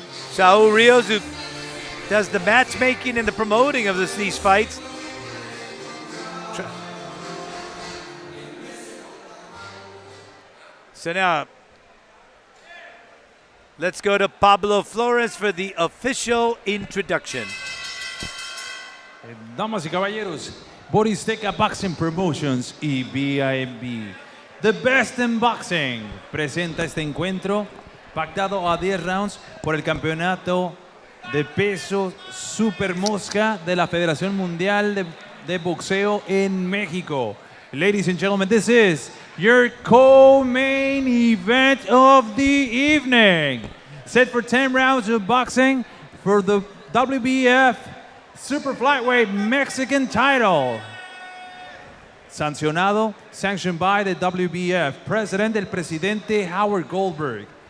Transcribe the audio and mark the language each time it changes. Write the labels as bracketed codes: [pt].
[en] Saul Rios, who does the matchmaking and the promoting of these fights. So now, let's go to Pablo Flores for the official introduction. [es] Damas y caballeros, Borizteca Boxing Promotions y BIB, The Best in Boxing, presenta este encuentro pactado a 10 rounds por el campeonato de peso super mosca de la Federación Mundial de Boxeo en México. [en] Ladies and gentlemen, this is your co-main event of the evening. Set for 10 rounds of boxing for the WBF Super Flyweight Mexican title. [es] Sancionado, [en] sanctioned by the WBF President, [es] el presidente [en] Howard Goldberg.